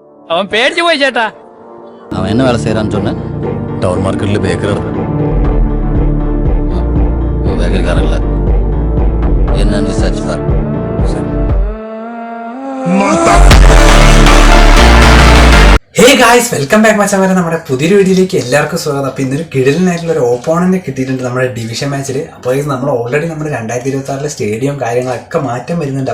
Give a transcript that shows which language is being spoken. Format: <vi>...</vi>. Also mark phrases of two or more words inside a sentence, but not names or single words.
<ml>അവൻ പേടിച്ചു പോയി ചേട്ടാ.</ml> <ta>அவன் என்ன வேலை செய்யறான்னு சொன்ன? டவுன் மார்க்கெட்ல பேக்கர் வேகக்காரன் இல்ல, என்னன்னு விசாரிச்சுப்பார்.</ta> <en>hey guys, welcome back</en> <ml>മച്ചാമാരെ. നമ്മുടെ പുതിയൊരു വീഡിയോയിലേക്ക് എല്ലാവർക്കും സ്വാഗതം. അപ്പോൾ ഇന്നൊരു കിടിലനായിട്ടുള്ള ഒരു ഓപ്പോണന്റ് കിട്ടിയിട്ടുണ്ട് നമ്മുടെ ഡിവിഷൻ മാച്ചിൽ. അപ്പോൾ നമ്മൾ ഓൾറെഡി നമ്മുടെ 2026 സ്റ്റേഡിയം കാര്യങ്ങളൊക്കെ മാറ്റം വരുന്നുണ്ട്.</ml>